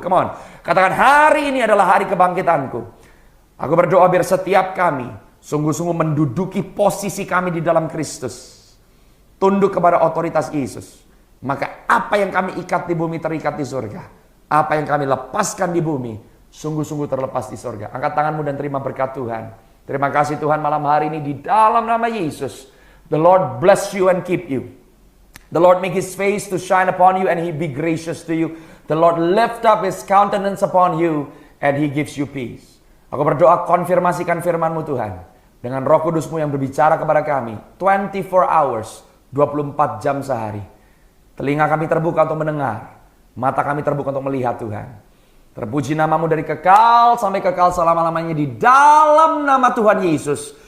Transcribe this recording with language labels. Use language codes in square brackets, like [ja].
[en] Come on, [id] katakan hari ini adalah hari kebangkitanku. Aku berdoa biar setiap kami sungguh-sungguh menduduki posisi kami di dalam Kristus. Tunduk kepada otoritas Yesus. Maka apa yang kami ikat di bumi terikat di surga. Apa yang kami lepaskan di bumi sungguh-sungguh terlepas di surga. Angkat tanganmu dan terima berkat Tuhan. Terima kasih Tuhan malam hari ini di dalam nama Yesus. [en] The Lord bless you and keep you. The Lord make His face to shine upon you and He be gracious to you. The Lord lift up His countenance upon you and He gives you peace. [id] Aku berdoa konfirmasikan firman-Mu Tuhan. Dengan Roh Kudus-Mu yang berbicara kepada kami. [en] 24 hours, [id] 24 jam sehari. Telinga kami terbuka untuk mendengar. Mata kami terbuka untuk melihat Tuhan. Terpuji nama-Mu dari kekal sampai kekal selama-lamanya di dalam nama Tuhan Yesus.